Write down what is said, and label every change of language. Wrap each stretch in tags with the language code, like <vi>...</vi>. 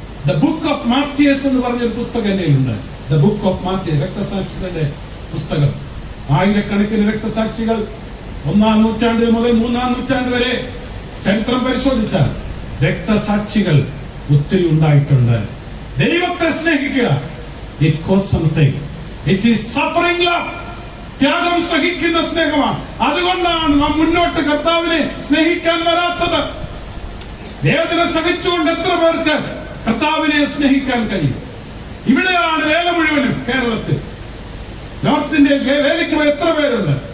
<ml>The book of martyrs എന്ന് പറഞ്ഞൊരു പുസ്തകം ഉണ്ട്. ദ ബുക്ക് ഓഫ് മാർട്ടിയേഴ്സ്, രക്തസാക്ഷികളുടെ പുസ്തകം. ആയിരക്കണക്കിന് രക്തസാക്ഷികൾ 1-ാം നൂറ്റാണ്ട് മുതൽ 3-ാം നൂറ്റാണ്ട് വരെ ചരിത്രം പരിശോധിച്ചാൽ രക്തസാക്ഷികൾ ഒത്തിരി ഉണ്ടായിട്ടുണ്ട്. ദൈവത്തെ സ്നേഹിക്കുക,</ml> <en>it costs something. It is suffering love.</en> <ml>ത്യാഗം സഹിക്കുന്ന സ്നേഹമാണ്. അതുകൊണ്ടാണ് നാം മുന്നോട്ട് കർത്താവിനെ സ്നേഹിക്കാൻ വരാത്തത്. വേദന സഹിച്ചുകൊണ്ട് എത്ര പേർക്ക് കർത്താവിനെ സ്നേഹിക്കാൻ കഴിയും? ഇവിടെയാണ് വേല മുഴുവനും. കേരളത്തിൽ നോർത്ത് ഇന്ത്യയിൽ വേലയ്ക്ക് എത്ര പേരുണ്ട്?</ml>